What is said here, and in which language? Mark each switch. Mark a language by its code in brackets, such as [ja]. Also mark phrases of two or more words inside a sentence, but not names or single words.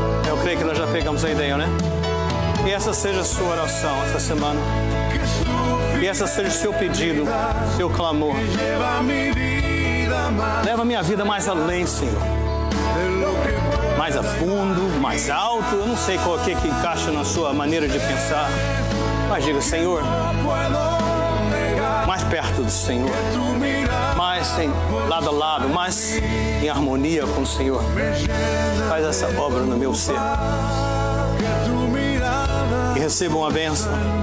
[pt] Pegamos a ideia, né? E essa seja a sua oração essa semana. Que essa seja o seu pedido, seu clamor. [es] lleva mi vida más [pt] Leva a minha vida mais além, Senhor. [es] de lo que puedo. [pt] Mais a fundo, mais alto. Eu não sei qual que encaixa na sua maneira de pensar. Mas diga, Senhor, mais perto do Senhor. Mais lado a lado, mais em harmonia com o Senhor. Faz essa obra no meu ser. E receba uma bênção.